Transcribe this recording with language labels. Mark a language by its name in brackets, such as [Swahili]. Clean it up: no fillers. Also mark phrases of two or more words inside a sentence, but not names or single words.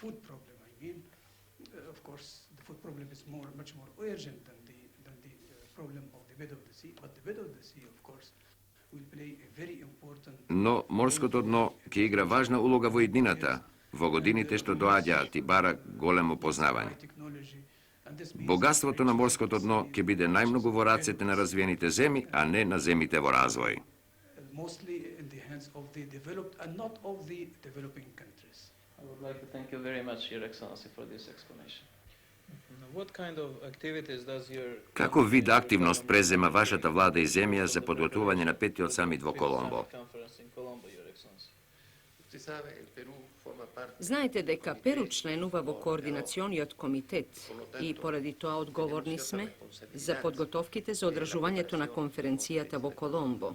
[Macedonian] Но морското дно ќе игра важна улога во иднината, во годините што доаѓаат и бара големо познавање. Богатството на морското дно ќе биде најмногу во рацете на развиените земји, а не на земјите во развој. [English] I would like to thank you very much, Your Excellency, for this explanation. What kind of activities does your... [Macedonian] Како вид активност презема вашата влада и земја за подготвување на петиот самит во Коломбо? Знаете дека Перу членува во координациониот комитет и поради тоа одговорни сме за подготовките за одржувањето на конференцијата во Коломбо.